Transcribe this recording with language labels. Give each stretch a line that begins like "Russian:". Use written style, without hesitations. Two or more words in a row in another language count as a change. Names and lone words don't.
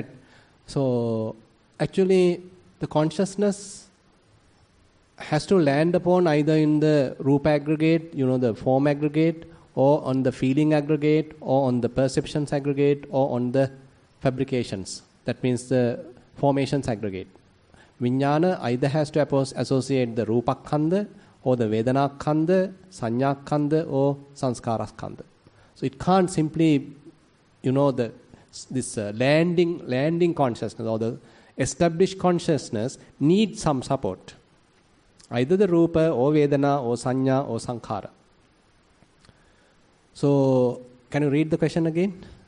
English: So actually the consciousness has to land upon either in the rupa aggregate, the form aggregate, or on the feeling aggregate, or on the perceptions aggregate, or on the fabrications. That means the formations aggregate. Vijnana either has to associate the
Pali: rupa khanda, or the vedana khanda, sanya khanda, or sanskara khanda.
English: So it can't simply, this landing consciousness or the established consciousness needs some support. Either the rupa or vedana or sanya or sankhara. So, can you read the question again?